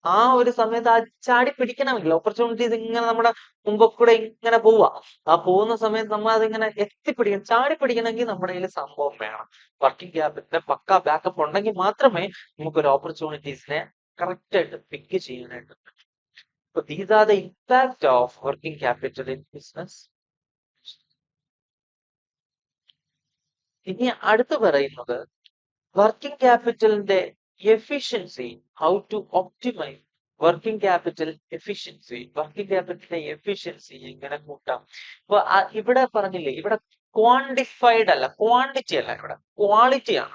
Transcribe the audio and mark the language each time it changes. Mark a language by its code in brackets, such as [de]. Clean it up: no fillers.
[ml] ആ ഒരു സമയത്ത് ആ ചാടി പിടിക്കണമെങ്കിൽ ഓപ്പർച്യൂണിറ്റീസ് ഇങ്ങനെ നമ്മുടെ മുമ്പ് കൂടെ ഇങ്ങനെ പോവാ. ആ പോകുന്ന സമയത്ത് നമ്മൾ അതിങ്ങനെ എത്തിപ്പിടിക്കണം. ചാടി പിടിക്കണമെങ്കിൽ നമ്മുടെ കയ്യിൽ സംഭവം വേണം. വർക്കിംഗ് ക്യാപിറ്റലിന്റെ പക്ക ബാക്കപ്പ് ഉണ്ടെങ്കിൽ മാത്രമേ നമുക്കൊരു ഓപ്പർച്യൂണിറ്റീസിനെ കറക്റ്റ് ആയിട്ട് പിക്ക് ചെയ്യാനായിട്ട് പറ്റൂ. [en] So these are the impact of working capital in business. [ml] ഇനി അടുത്ത് പറയുന്നത് working ക്യാപിറ്റലിന്റെ efficiency, [en] How to optimise working capital efficiency. [ml] Working ക്യാപിറ്റലിന്റെ efficiency എങ്ങനെ കൂട്ടാം. ഇപ്പൊ ഇവിടെ പറഞ്ഞില്ലേ, ഇവിടെ ക്വാണ്ടിഫൈഡ് അല്ല, ക്വാണ്ടിറ്റി അല്ല, ഇവിടെ ക്വാളിറ്റി ആണ്.